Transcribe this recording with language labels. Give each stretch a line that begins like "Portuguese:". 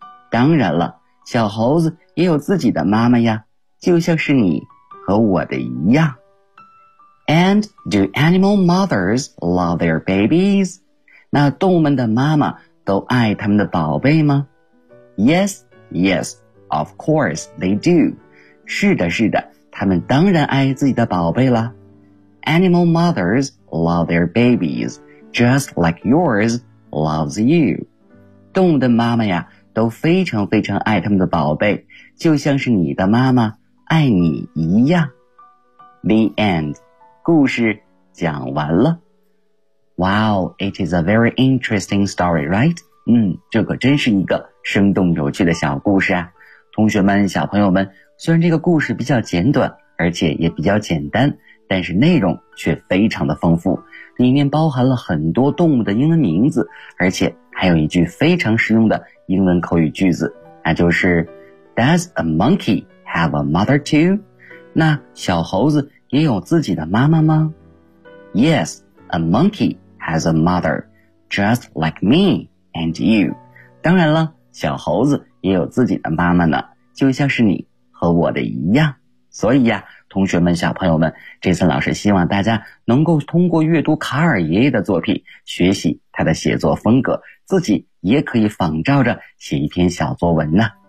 Chinese: 当然了，小猴子也有自己的妈妈呀，就像是你和我的一样。
English: And do animal mothers love their babies?
Chinese: 那动物们的妈妈都爱他们的宝贝吗？
English: Yes, yes, of course they do.
Chinese: 是的，是的，他们当然爱自己的宝贝了。
English: Animal mothers love their babies, just like yours loves you.
Chinese: 动物的妈妈呀，都非常非常爱他们的宝贝，就像是你的妈妈爱你一样。
English: The end.
Chinese: 故事讲完了。
English: Wow, it is a very interesting story, right?
Chinese: 这个真是一个生动有趣的小故事啊。同学们，小朋友们，虽然这个故事比较简短，而且也比较简单，但是内容却非常的丰富，里面包含了很多动物的英文名字，而且还有一句非常实用的英文口语句子，那就是
English: Does a monkey have a mother too?
Chinese: 那小猴子也有自己的妈妈吗？
English: Yes, a monkey has a mother, just like me and you.
Chinese: 当然了，小猴子也有自己的妈妈呢，就像是你和我的一样。所以呀，同学们，小朋友们，这次老师希望大家能够通过阅读卡尔爷爷的作品，学习他的写作风格，自己也可以仿照着写一篇小作文呢。